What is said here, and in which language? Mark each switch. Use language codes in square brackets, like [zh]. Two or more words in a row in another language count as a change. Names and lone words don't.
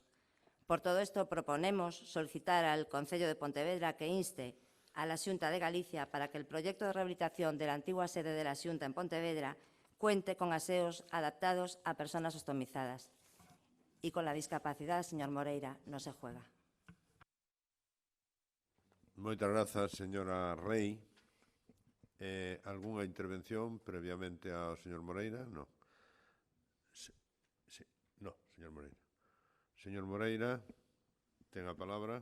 [es] Por todo esto, proponemos solicitar al Concello de Pontevedra que inste a la Xunta de Galicia para que el proyecto de rehabilitación de la antigua sede de la Xunta en Pontevedra cuente con aseos adaptados a personas ostomizadas. Y con la discapacidad, señor Moreira, no se juega. [gl] Moitas grazas, señora Rei. Algunha intervención previamente ao señor Moreira? [es] No. No, señor Moreira. [gl] Señor Moreira, ten a palabra.